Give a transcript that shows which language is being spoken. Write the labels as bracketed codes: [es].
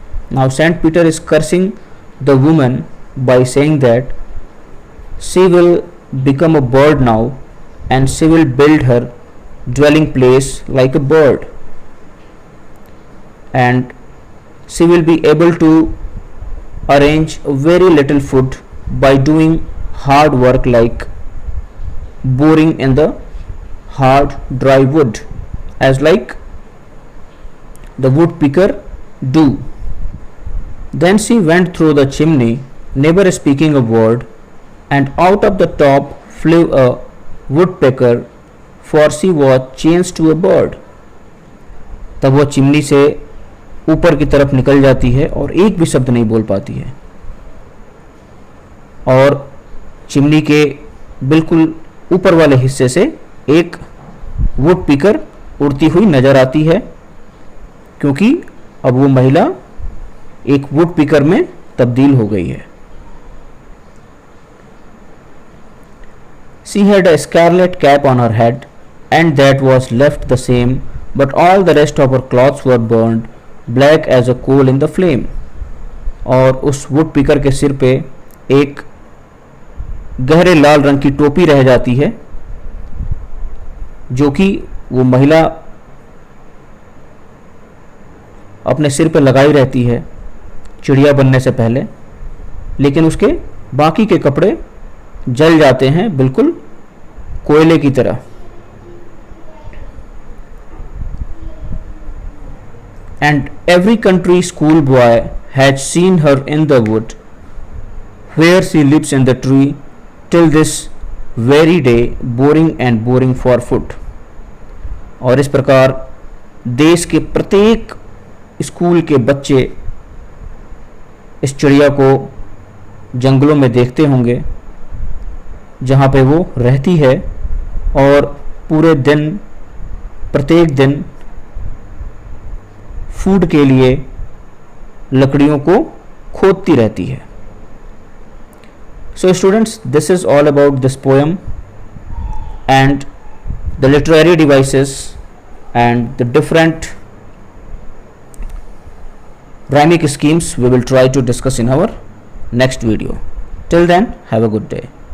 [en] Now Saint Peter is cursing the woman by saying that she will become a bird now, and she will build her dwelling place like a bird, and she will be able to arrange very little food by doing hard work like boring in the hard dry wood, as like the woodpecker do. Then she went through the chimney, never speaking a word, and out of the top flew a woodpecker, for she was changed to a bird. [hi] तब वह chimney से ऊपर की तरफ निकल जाती है और एक भी शब्द नहीं बोल पाती है, और चिमनी के बिल्कुल ऊपर वाले हिस्से से एक वुडपीकर उड़ती हुई नजर आती है, क्योंकि अब वो महिला एक वुडपीकर में तब्दील हो गई है. [en] She had a scarlet cap on her head, and that was left the same, but all the rest of her clothes were burned black as a coal in the flame. [hi] और उस वुडपीकर के सिर पे एक गहरे लाल रंग की टोपी रह जाती है, जो कि वो महिला अपने सिर पे लगाई रहती है चिड़िया बनने से पहले, लेकिन उसके बाकी के कपड़े जल जाते हैं बिल्कुल कोयले की तरह. [en] And every country school boy had seen her in the wood where she lives in the tree till this very day, boring and boring for food. [hi] और इस प्रकार देश के प्रत्येक स्कूल के बच्चे इस चिड़िया को जंगलों में देखते होंगे जहाँ पे वो रहती है, और पूरे दिन प्रत्येक दिन फूड के लिए लकड़ियों को खोदती रहती है. [en] So students, this is all about this poem, and the literary devices and the different rhymic schemes we will try to discuss in our next video. Till then, have a good day.